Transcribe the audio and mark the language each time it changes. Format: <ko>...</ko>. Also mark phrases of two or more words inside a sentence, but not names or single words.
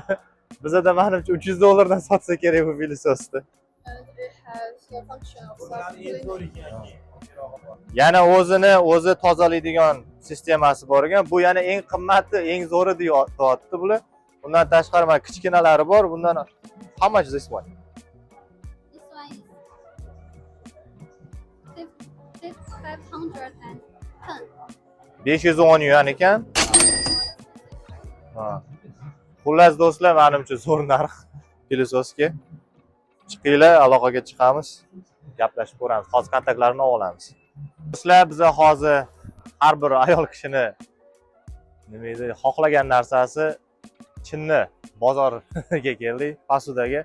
<uz>Bizda menimcha $300 dan sotsa kerak bu pilososni. Yana o'zi tozalaydigan sistemasi bor ekan. Bu yana eng qimmati, eng zo'ri deyapti bular. Bundan tashqari mana kichkinalari bor.</uz> <en>Bundan how much this one? This one is 510.</en> <uz>510 yuan ekan. Xullas do'stlar, menimcha zo'r narx pilisoska. Chiqinglar, aloqaga chiqamiz, gaplashib ko'ramiz. Hozir kontaktlarini olamiz. Do'stlar, biz hozir har bir ayol kishini nima edi, xohlagan narsasi chinni bozorga keldik, Pasudaga.</uz>